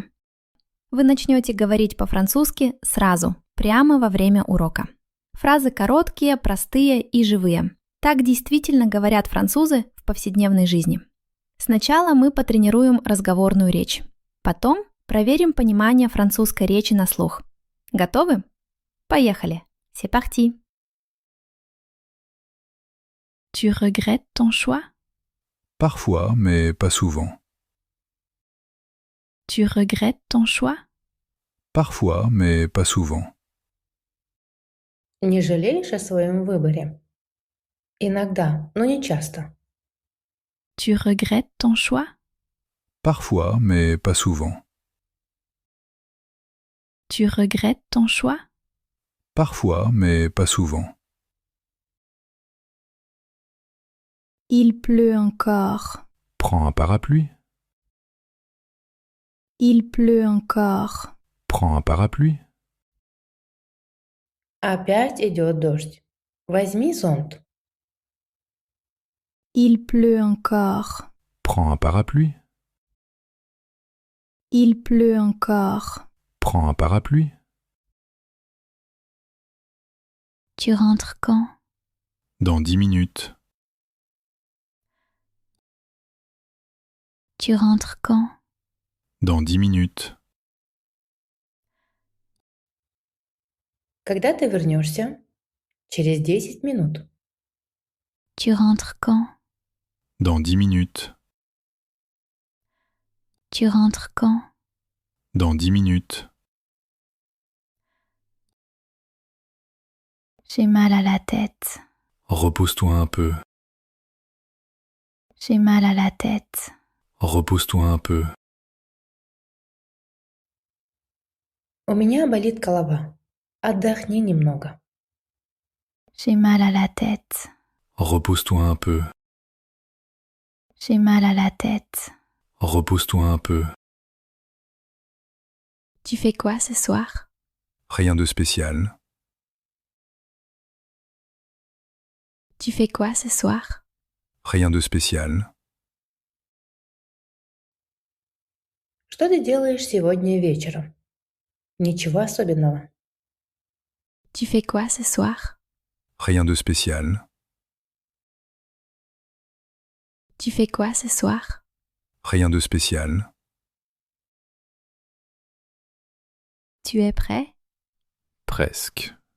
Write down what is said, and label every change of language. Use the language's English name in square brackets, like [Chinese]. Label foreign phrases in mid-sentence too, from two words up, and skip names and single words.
[Russian] Вы начнете говорить по-французски сразу, прямо во время урока. Фразы короткие, простые и живые. Так действительно говорят французы в повседневной жизни. Сначала мы потренируем разговорную речь. Потом проверим понимание французской речи на слух. Готовы? Поехали! [French] C'est parti! Tu regrettes ton choix? Parfois, mais pas souvent. Tu regrettes ton choix? Parfois, mais pas souvent. [Russian] Не жалеешь о своем выборе? Иногда, но не часто. [French] Tu regrettes ton choix? Parfois, mais pas souvent. Tu regrettes ton choix? Parfois, mais pas souvent. Il pleut encore. Prends un parapluie. Il pleut encore. Prends un parapluie. [Russian] Опять идет дождь. Возьми зонт. [French] Il pleut encore. Prends un parapluie. Il pleut encore. Prends un parapluie. Tu rentres quand? Dans 10 minutes. Tu rentres quand? Dans 10 minutes. [Russian] Когда ты вернешься? Через 10 минут. [French] Tu rentres quand? Dans 10 minutes. Tu rentres quand? Dans 10 minutes. J'ai mal à la tête. Repose-toi un peu. J'ai mal à la tête. Repose-toi un peu. [Russian] У меня болит голова. Отдохни немного. [French] J'ai mal à la tête. Repose-toi un peu. J'ai mal à la tête. Repose-toi un peu. Tu fais quoi ce soir? Rien de spécial. Tu fais quoi ce soir? Rien de spécial. [Russian] Что ты делаешь сегодня вечером? Ничего особенного. [French] Tu fais quoi ce soir? Rien de spécial. Tu fais quoi ce soir? Rien de spécial. Tu es prêt? Presque.